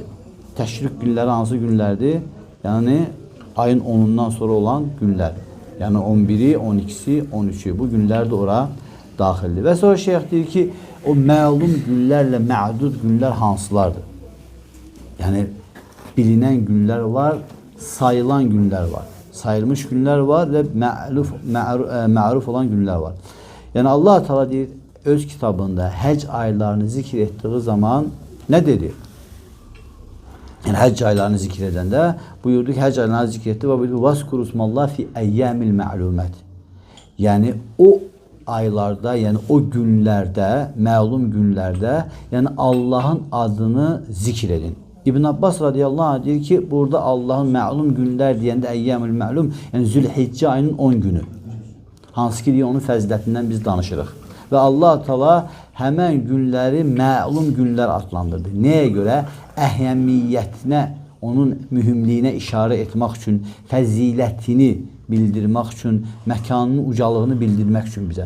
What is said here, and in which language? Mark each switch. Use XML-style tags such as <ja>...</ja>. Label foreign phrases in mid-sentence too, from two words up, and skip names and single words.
<az>Təşrik günləri hansı günlərdir? Yani ayın 10'undan sonra olan günlər. Yani 11'i, 12'si, 13'ü bu günlər də ora daxildir. Və sonra şeyh deyir ki o məlum günlərlə mə'dud günlər hansılardır?</az> <tr>Yani bilinen günler var, sayılan günler var. Sayılmış günler var ve ma'ruf olan günler var.</tr> <az>Yani Allah Teala deyir öz kitabında həc aylarını</az> <tr>zikr ettiği zaman ne dedi?</tr> <az>Yani həc aylarını zikr edəndə buyurdu ki həc aylarını zikr etdi və buyurdu</az> <ar>واذكروا اسم الله في أيام معلومات.</ar> <az>Yani o aylarda yani o günlerde, məlum günlerde yani Allah'ın adını zikr edin. İbn Abbas</az> <ar>رضي الله عنه</ar> <az>diyor ki burada Allah'ın məlum günlər deyəndə</az> <ar>أيام المعلوم</ar> <az>yani Zülhiccə ayının 10 günü. Hansı ki diyor onun fəzilətindən biz danışırıq. Ve Allah Teala həmən günləri məlum günlər adlandırdı. Neye göre? Əhəmiyyətinə, onun mühümliyinə işarə etmək üçün, fəzilətini bildirmək üçün, məkanının ucalığını bildirmək üçün bizə.</az>